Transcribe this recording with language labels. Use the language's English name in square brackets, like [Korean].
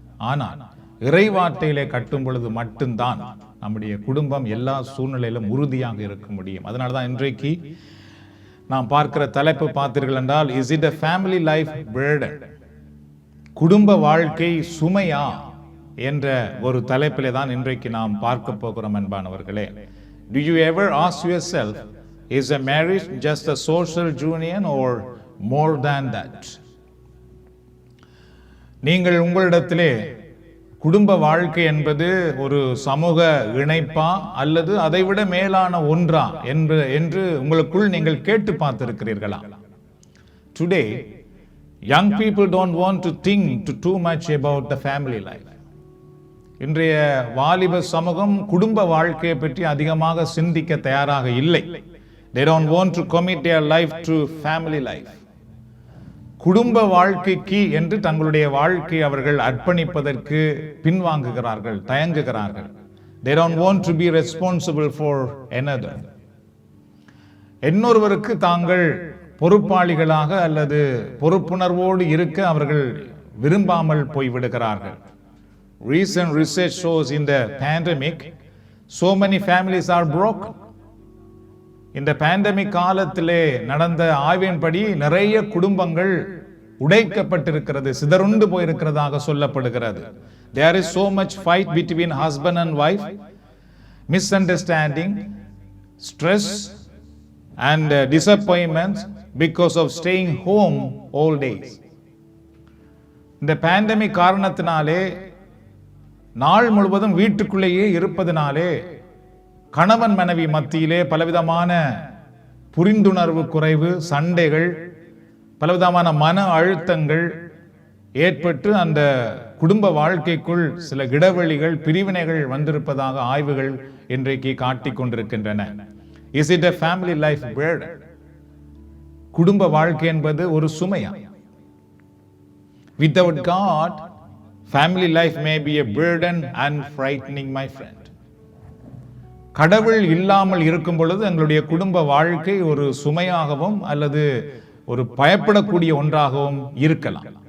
[Tamil] ஆனால் இறை வார்த்தையிலே கட்டும் பொழுது மட்டும்தான் நம்முடைய குடும்பம் எல்லா சூழ்நிலையிலும் உறுதியாக இருக்க முடியும். அதனால்தான் இன்றைக்கு நாம் பார்க்கிற தலைப்பு பார்த்தீர்கள் என்றால், [English] Is it a family life burden? [Tamil] குடும்ப வாழ்க்கை சுமையா என்ற ஒரு தலைப்பிலே தான் இன்றைக்கு நாம் பார்க்க போகிறோம். அன்பானவர்களே, [English] do you ever ask yourself, is a marriage just a social union or more than that? [Tamil] நீங்கள் உங்களிடத்திலே குடும்ப வாழ்க்கை என்பது ஒரு சமூக இணைப்பா அல்லது அதைவிட மேலான ஒன்றா என்று உங்களுக்குள் நீங்கள் கேட்டு பார்த்திருக்கிறீர்களா? [English] Today, young people don't want to think too much about the family life. [Tamil] இன்றைய வாலிப சமூகம் குடும்ப வாழ்க்கையை பற்றி அதிகமாக சிந்திக்க தயாராக இல்லை. [English] They don't want to commit their life to family life. [Tamil] குடும்ப வாழ்க்கைக்கு என்று தங்களுடைய வாழ்க்கையை அவர்கள் அர்ப்பணிப்பதற்கு பின்வாங்குகிறார்கள், தயங்குகிறார்கள். [English] They don't want to be responsible for another. [Tamil] இன்னொருவருக்கு தாங்கள் பொறுப்பாளிகளாக அல்லது பொறுப்புணர்வோடு இருக்க அவர்கள் விரும்பாமல் போய்விடுகிறார்கள். [English] Recent research shows in the pandemic, so many families are broken. [Tamil] இந்த பேண்டமிக் காலத்திலே நடந்த ஆய்வின்படி நிறைய குடும்பங்கள் உடைக்கப்பட்டிருக்கிறது, சிதறுண்டு போயிருக்கிறதாக சொல்லப்படுகிறது. [English] There is so much fight between husband and wife, misunderstanding, stress and disappointments because of staying home all days. [Tamil] இந்த pandemic காரணத்தினாலே நாள் முழுவதும் வீட்டுக்குள்ளேயே இருப்பதனாலே கணவன் மனைவி மத்தியிலே பலவிதமான புரிந்துணர்வு குறைவு, சண்டைகள், பலவிதமான மன அழுத்தங்கள் ஏற்பட்டு அந்த குடும்ப வாழ்க்கைக்குள் சில இடைவெளிகள், பிரிவினைகள் வந்திருப்பதாக ஆய்வுகள் இன்றைக்கு காட்டிக் கொண்டிருக்கின்றன. [English] Is it a family life burden? [Tamil] குடும்ப வாழ்க்கை என்பது ஒரு சுமையா? [English] Without God, family life may be a burden and frightening, my friend. [Tamil] கடவுள் இல்லாமல் இருக்கும் பொழுது எங்களுடைய குடும்ப வாழ்க்கை ஒரு சுமையாகவும் அல்லது ஒரு பயப்படக்கூடிய ஒன்றாகவும் இருக்கலாம்.